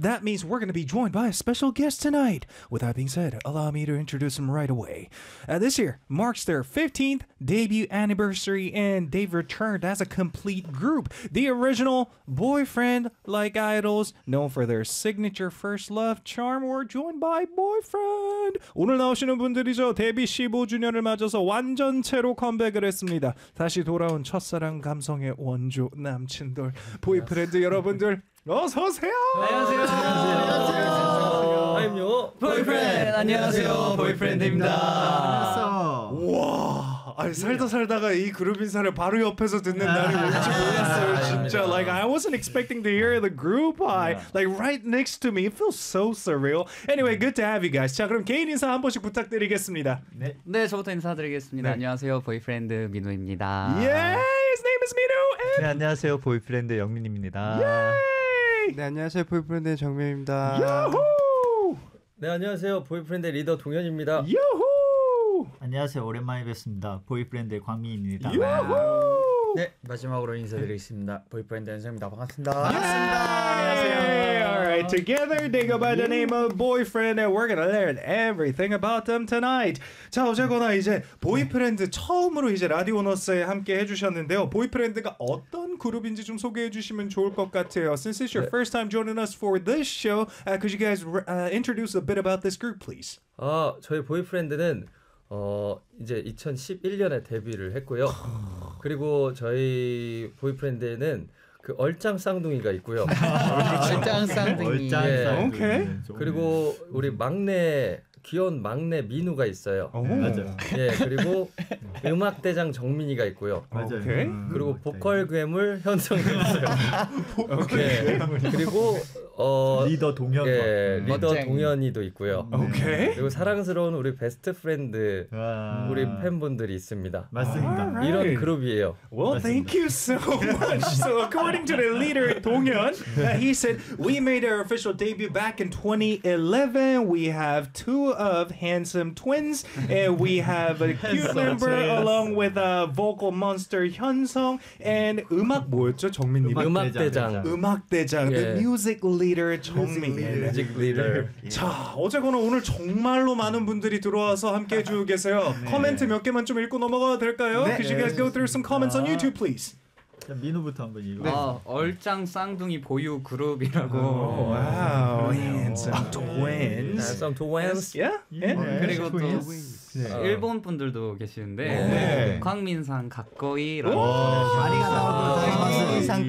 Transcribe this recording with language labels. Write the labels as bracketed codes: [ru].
[en] That means we're going to be joined by a special guest tonight. With that being said, allow me to introduce him right away. This year marks their 15th debut anniversary, and they've returned as a complete group. The original boyfriend-like idols, known for their signature first love charm, were joined by boyfriend. [ko] 오늘 나오시는 분들이죠. 데뷔 15주년을 맞아서 완전체로 컴백을 했습니다. 다시 돌아온 첫사랑 감성의 원조 남친돌 보이프렌드 여러분들 어서 오세요. 안녕하세요. 안녕하세요. 보이프렌드. 안녕하세요. 보이프렌드입니다. 와, 아니 살다 살다가 이 그룹 인사를 바로 옆에서 듣는 날이 올지 몰랐어요. 진짜 [en] like I wasn't expecting to hear the group like right next to me. It feels so surreal. Anyway, good to have you guys. [ko] 자, 그럼 개인 인사 한 번씩 부탁드리겠습니다. 네. 네, 저부터 인사드리겠습니다. 네. 안녕하세요. 보이프렌드 민우입니다. [en] Yeah, his name is Minu. And... [ko] 네, 안녕하세요. 보이프렌드 영민입니다. [en] Yeah. [ko] 네, 안녕하세요. 보이프렌드 정민입니다. 요호! 네, 안녕하세요. 보이프렌드 리더 동현입니다. 요호! 안녕하세요. 오랜만에 뵙습니다. 보이프렌드 광민입니다. 요호! 네, 마지막으로 인사드리겠습니다. 보이프렌드 현정입니다. 반갑습니다. 반갑습니다. [en] Alright, together they go by the name of boyfriend and we're gonna learn everything about them tonight. [ko] 자, 어쨌거나 이제 보이프렌드 처음으로 이제 라디오너스에 함께 해주셨는데요. 보이프렌드가 어떤 그룹인지 좀 소개해 주시면 좋을 것 같아요. [en] Since it's your first time joining us for this show, could you guys introduce a bit about this group, please? [ko] 저희 보이프렌드는 이제 2011년에 데뷔를 했고요. 그리고 저희 보이프렌드에는 그 얼짱 쌍둥이가 있고요. 얼짱 쌍둥이. 얼짱 쌍둥이. 오케이. 그리고 우리 막내 귀여운 막내 민우가 있어요. 맞아요. 예, 그리고 음악 대장 정민이가 있고요. 맞아요. 그리고 보컬 괴물 현성이 있어요. 오케이. 그리고 리더 동현. 예, 리더 동현이도 있고요. 오케이. 그리고 사랑스러운 우리 베스트 프렌드 우리 팬분들이 있습니다. 맞습니다. 이런 그룹이에요. [en] Well, thank you so much. So according to the leader 동현, he said we made our official debut back in 2011. We have two of handsome twins and we have a cute member along with a vocal monster 현성 and [ko] 음악 뭐였죠? 정민 님. 음악 대장. 음악 대장. [en] The music leader 정민. Music leader. [ko] 자, 어쨌거나 오늘 정말로 많은 분들이 들어와서 함께 해 주고 계세요. 코멘트 몇 개만 좀 읽고 넘어가도 될까요? [en] Could you guys go through some comments on YouTube please? [ko] 자, 민우부터 한번 읽어. 얼짱 쌍둥이 보유 그룹이라고. [en] Wow, handsome twins. Some twins. Yeah. [ko] 그리고 또 일본 분들도 계시는데 광민상 가꼬이라고. 광민상